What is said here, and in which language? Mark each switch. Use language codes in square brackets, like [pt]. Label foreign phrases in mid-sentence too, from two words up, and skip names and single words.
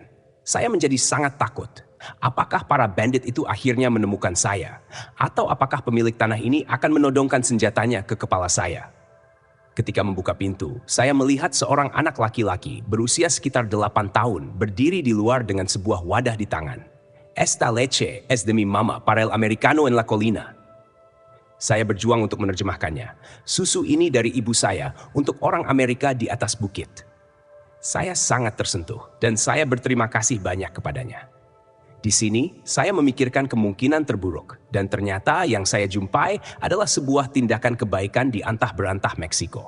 [id] Saya menjadi sangat takut. Apakah para bandit itu akhirnya menemukan saya? Atau apakah pemilik tanah ini akan menodongkan senjatanya ke kepala saya? Ketika membuka pintu, saya melihat seorang anak laki-laki berusia sekitar 8 tahun berdiri di luar dengan sebuah wadah di tangan. [es] Esta leche es de mi mama para el americano en la colina. [id] Saya berjuang untuk menerjemahkannya. Susu ini dari ibu saya untuk orang Amerika di atas bukit. Saya sangat tersentuh dan saya berterima kasih banyak kepadanya. Di sini, saya memikirkan kemungkinan terburuk, dan ternyata yang saya jumpai adalah sebuah tindakan kebaikan di antah berantah Meksiko.